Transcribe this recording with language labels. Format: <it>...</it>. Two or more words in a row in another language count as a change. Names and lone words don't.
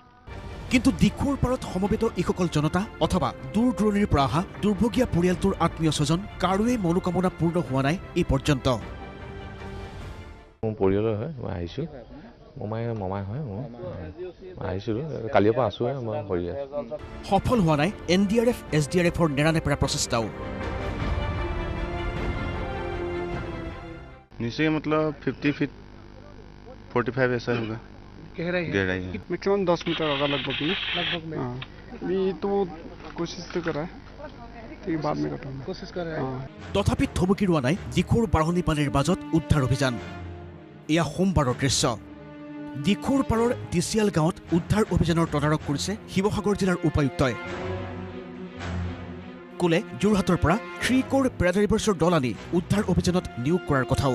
<as>কিন্তু দিখৌৰ পাৰত সমবেত এইসকল জনতা অথবা দূৰ দূৰণিৰ পৰা অহা দুৰ্ভগীয়া পৰিয়ালটোৰ আত্মীয় স্বজন কাৰোৱে মনোকামনা পূৰ্ণ হোৱা নাই এই পৰ্যন্ত। মোৰ পৰিয়ালৰ হয়, মই আহিছোঁ। মমাই হয়, মই আহিছিলোঁ। কালিৰ পৰা আছোঁ, মই কৰি আছোঁ। সফল হোৱা নাই NDRF SDRFৰ নেৰানেপেৰা প্ৰচেষ্টাও।</as> <hi>नीचे मतलब 50 फीट 45 ऐसा होगा गहराई है। मैक्सिमम 10 मीटर होगा लगभग में। हाँ, अभी तो कोशिश तो कर रहा है, ठीक बाद में बताऊंगा। कोशिश कर रहा है।</hi> <as>তথাপি থমকি ৰোৱা নাই দিখৌৰ বাঢ়নি পানীৰ মাজত উদ্ধাৰ অভিযান। এয়া সোমবাৰৰ দৃশ্য। দিখৌৰ পাৰৰ ডিচিয়াল গাঁৱত উদ্ধাৰ অভিযানৰ তদাৰক কৰিছে শিৱসাগৰ জিলাৰ উপায়ুক্তই। কোলে যোৰহাটৰ পৰা 3 কোৰ পেৰাড্ৰাইভাৰ্ছৰ দল আনি উদ্ধাৰ অভিযানত নিয়োগ কৰাৰ কথাও।</as>